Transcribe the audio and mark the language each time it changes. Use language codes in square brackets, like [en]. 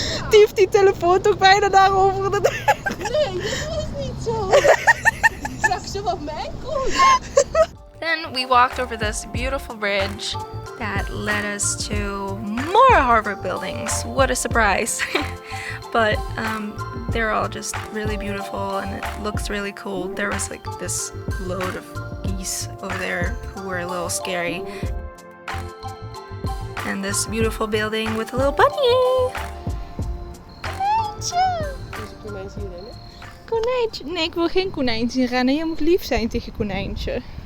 [nl] Die heeft die telefoon toch bijna daar over de deur. Nee, dat was niet zo. Ik zag ze op mijn kont. [en] Then we walked over this beautiful bridge that led us to more Harvard buildings. What a surprise. But they're all just really beautiful and it looks really cool. There was like this load of geese over there who were a little scary. And this beautiful building with a little bunny. [nl] Konijntje. Dus een konijn zien rennen? Konijntje. Nee, ik wil geen konijn zien rennen. Je moet lief zijn tegen konijntje.